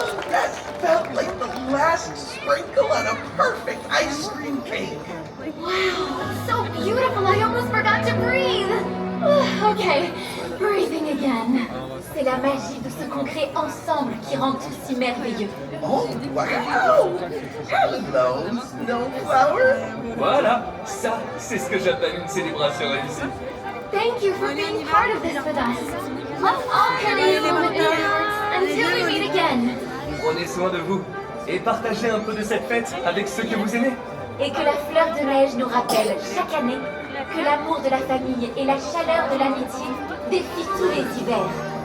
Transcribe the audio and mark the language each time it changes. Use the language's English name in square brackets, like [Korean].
[English] That felt like the last sprinkle on a perfect ice cream cake. Wow, so beautiful, I almost forgot to breathe. Okay, breathing again. [French] C'est la magie de ce qu'on crée ensemble qui rend tout si merveilleux. [English] Oh, wow! Hello, Snowflower. [French] Voilà, ça, c'est ce que j'appelle une célébration réussie. [English] Thank you for being part of this with us. Let's all carry this moment in our hearts until we meet again. [French] Prenez soin de vous et partagez un peu de cette fête avec ceux que vous aimez. Et que la fleur de neige nous rappelle chaque année que l'amour de la famille et la chaleur de l'amitié défient tous les hivers.